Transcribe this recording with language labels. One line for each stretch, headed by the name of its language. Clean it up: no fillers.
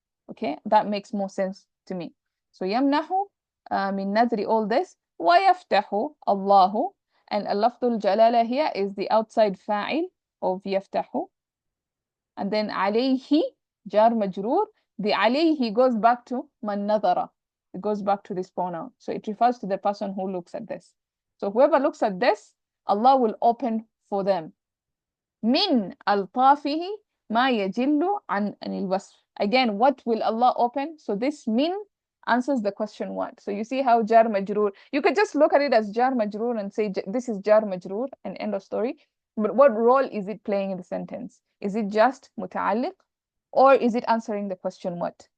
English: Okay, that makes more sense to me. So
Arabic: يمنح من نذر
English: all this,
Arabic: ويفتح الله,
English: and اللفظ الجلالة here is the outside فاعل of يفتح. And then عليه jar majroor, the عليه goes back to man nadara. It goes back to this pronoun. So it refers to the person who looks at this. So whoever looks at this, Allah will open for them.
Arabic: من ألطافه ما يجل عن الوصف.
English: Again, what will Allah open? So this min answers the question what. So you see how jar majroor, you could just look at it as jar majroor and say this is jar majroor and end of story. But what role is it playing in the sentence? Is it just muta'alliq, or is it answering the question what?